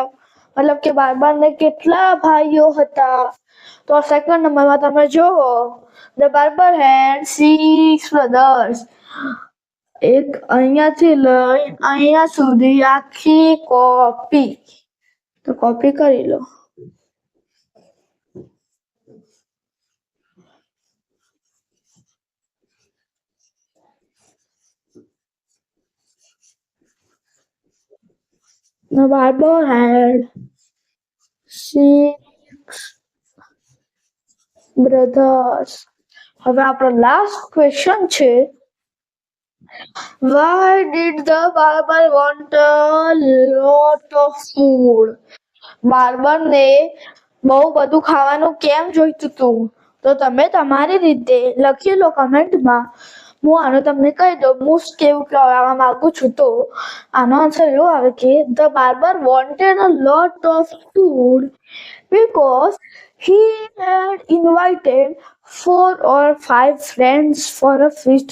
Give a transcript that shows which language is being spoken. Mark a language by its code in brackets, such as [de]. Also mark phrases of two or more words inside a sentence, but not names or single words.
[gu] મતલબ કે બાર્બરને કેટલા ભાઈઓ હતા? તો સેકન્ડ નંબરમાં તમે જુઓ, [en] The barber had 6 brothers. [gu] એક અહીંયાથી લઈ અહીંયા સુધી આખી કોપી. તો કોપી કરી લો. [en] The barber had 6 brothers. [gu] હવે આપણો [en] last question [gu] છે, [en] why did the barber want a lot of food? [gu] બાર્બરને બહુ બધું ખાવાનું કેમ જોઈતું હતું? તો તમે તમારી રીતે લખી લો કમેન્ટમાં. હું આનો તમને કહી દઉં, હું કેવું કહેવા માંગુ છું. તો આનો આન્સર એવો આવે કે [en] The barber wanted a lot of food because he had invited 4 or 5 friends for a feast.